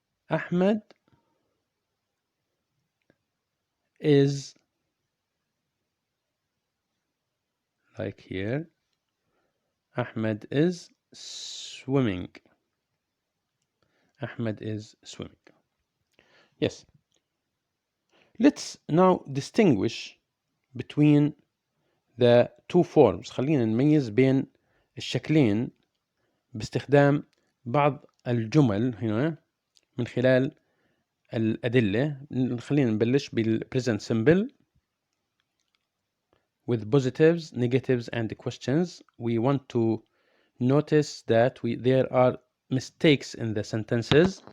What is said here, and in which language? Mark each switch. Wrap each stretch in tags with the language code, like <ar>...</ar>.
<en>Ahmed is, like here. Ahmed is swimming. Ahmed is swimming. Yes. Let's now distinguish between the two forms.</en> <ar>خلينا نميز بين الشكلين باستخدام بعض الجمل هنا من خلال الأدلة. خلينا نبلش</ar> <en>بالpresent simple with positives, negatives and questions. We want to notice that there are mistakes in the sentences.</en>